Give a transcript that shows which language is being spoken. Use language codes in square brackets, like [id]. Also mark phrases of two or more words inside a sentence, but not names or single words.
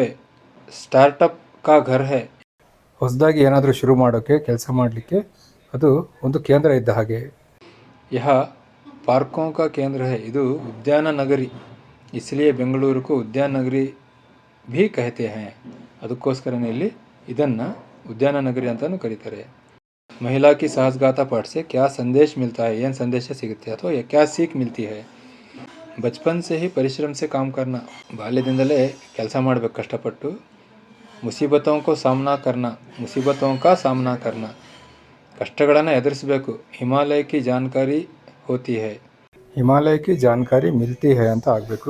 [hi] स्टार्टअप का घर है, [kn] ಹೊಸದಾಗಿ ಏನಾದರೂ ಶುರು ಮಾಡೋಕ್ಕೆ ಕೆಲಸ ಮಾಡಲಿಕ್ಕೆ ಅದು ಒಂದು ಕೇಂದ್ರ ಇದ್ದ ಹಾಗೆ. [hi] यह पार्कों का केंद्र है, [kn] ಇದು ಉದ್ಯಾನ ನಗರಿ, [hi] इसलिए बेंगलुरु को उद्यान नगरी भी कहते है. [kn] ಅದಕ್ಕೋಸ್ಕರನೇ ಇಲ್ಲಿ ಇದನ್ನು ಉದ್ಯಾನ ನಗರಿ ಅಂತಲೂ ಕರೀತಾರೆ. [hi] महिला की साहसगाथा पाठ से क्या संदेश मिलता है, [kn] ಏನು ಸಂದೇಶ ಸಿಗುತ್ತೆ ಅಥವಾ [hi] क्या सीख मिलती है. बचपन से ही परिश्रम से काम करना. [kn] ಬಾಲ್ಯದಿಂದಲೇ ಕೆಲಸ ಮಾಡಬೇಕು ಕಷ್ಟಪಟ್ಟು. [hi] मुसीबतों को सामना करना. [kn] ಕಷ್ಟಗಳನ್ನು ಎದುರಿಸಬೇಕು. [hi] हिमालय की जानकारी होती है. हिमालय की जानकारी मिलती है [kn] ಅಂತ ಆಗಬೇಕು.